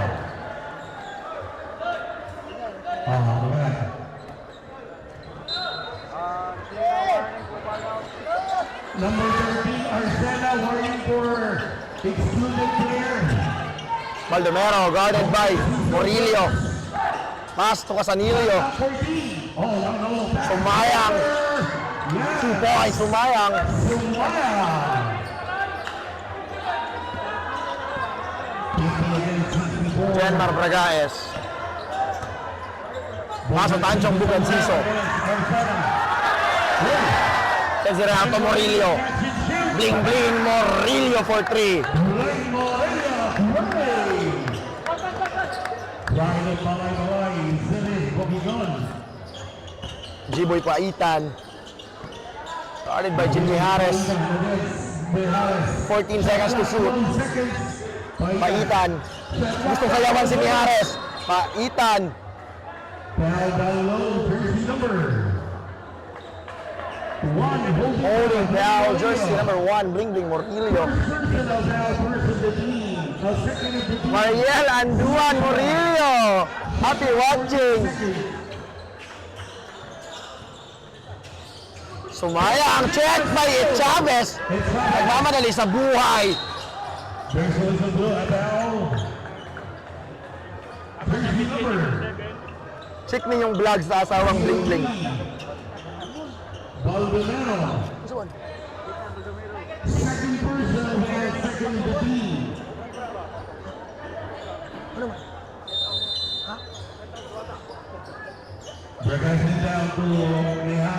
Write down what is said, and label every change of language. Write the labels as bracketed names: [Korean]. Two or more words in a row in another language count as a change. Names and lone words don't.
[English] Man. Number 13 Arsena warning for excluded player. Baldomero guarded by Morillo. Pass to Casanillo. 14. Oh, no. Sumayang. 2 points. Sumayang. Sumayang. Jenmar Bragaes. Pass to Tansyong Buganciso. Kicks it out to Morillo. Bling Bling Morillo for 3. G-Boy Paitan. Guarded by Jimmy Harris. 14 seconds to shoot. Paitan. [Cebuano] Gusto sayawan si Mijares. [English] Paitan. Holding foul. Jersey number 1. Bling Bling Morillo. Mariel Anduan Morillo. Happy watching. Sumayang check by Chavez. [Filipino] Nagmamadali sa buhay. Check ninyong vlog sa asawang Bling Bling. [English] Baldomero. Second person and second the team. Bragasin down to Mijares.